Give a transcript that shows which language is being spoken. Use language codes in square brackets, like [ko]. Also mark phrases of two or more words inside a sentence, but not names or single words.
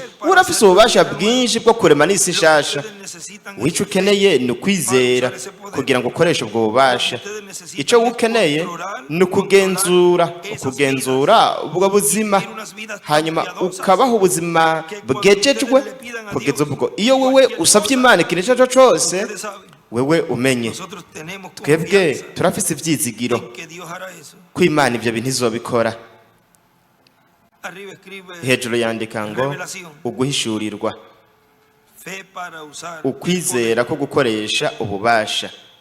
[rn] Urafise ububasha bwinshi bwo kurema n'isi nshasha. Icyo ukeneye ni ukwizera kugira ngo ukoreshe ubwo bubasha. [rw] Icyo ukeneye ni ukugenzura ubwo buzima, hanyuma ukabaho ubuzima bwejejwe kugeza ubwo iyo wewe usabye Imana ikintu icyo cyose wewe umenye. [rn] Twebwe turafise ivyizigiro ko Imana ibyo bintu izobikora. Hejuru yandika ngo uguhishurirwa, ukwizera ko gukoresha ububasha.